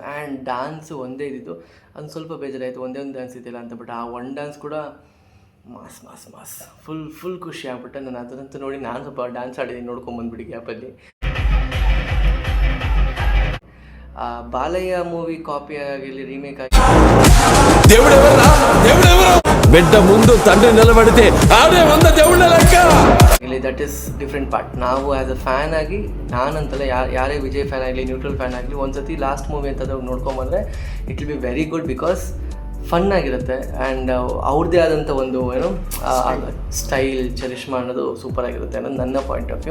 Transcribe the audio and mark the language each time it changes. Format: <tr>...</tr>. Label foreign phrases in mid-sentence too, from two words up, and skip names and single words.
<kn>ಆ್ಯಂಡ್ ಡ್ಯಾನ್ಸು ಒಂದೇ ಇದ್ದಿದ್ದು, ಅದು ಸ್ವಲ್ಪ ಬೇಜಾರಾಯಿತು, ಒಂದೇ ಒಂದು ಡ್ಯಾನ್ಸ್ ಇದ್ದಿಲ್ಲ ಅಂತ. ಬಟ್ ಆ ಒಂದು ಡ್ಯಾನ್ಸ್ ಕೂಡ ಮಾಸ್ ಫುಲ್ ಖುಷಿ ಆಗ್ಬಿಟ್ಟೆ. ನಾನು ಅದರಂತೂ ನೋಡಿ ನಾನು ಸ್ವಲ್ಪ ಡ್ಯಾನ್ಸ್ ಆಡಿದ್ದೀನಿ, ನೋಡ್ಕೊಂಬಂದ್ಬಿಡಿ ಗ್ಯಾಪಲ್ಲಿ. ಬಾಲಯ್ಯ</kn> <en>movie copy</en> <kn>ಆಗಿರಲಿ, ರೀಮೇಕ್ ಆಗಿ</kn> <te>బిడ్డ ముందు తండ్రి నిలబడితే ఆడే వంద దేవుళ్ళ లెక్క.</te> <en>ಇಲ್ಲಿ that is different part.</en> <kn>ನಾವು</kn> <en>as a fan</en> <kn>ಆಗಿ, ನಾನಂತಲ್ಲ, ಯಾರೇ ವಿಜಯ್ ಫ್ಯಾನ್ ಆಗಲಿ,</kn> <en>neutral fan</en> <kn>ಆಗಲಿ, ಒಂದ್ಸತಿ</kn> <en>last movie</en> <kn>ಅಂತಂದ್ರೆ ನೋಡ್ಕೊಂಬಂದರೆ</kn> <en>it will be very good, because fun</en> <kn>ಆಗಿರುತ್ತೆ. ಆ್ಯಂಡ್ ಅವ್ರದ್ದೇ ಆದಂಥ ಒಂದು ಏನೋ ಸ್ಟೈಲ್, ಚರಿಷ್ಮಾ ಅನ್ನೋದು ಸೂಪರ್ ಆಗಿರುತ್ತೆ ಅನ್ನೋದು ನನ್ನ</kn> <en>point of view.</en>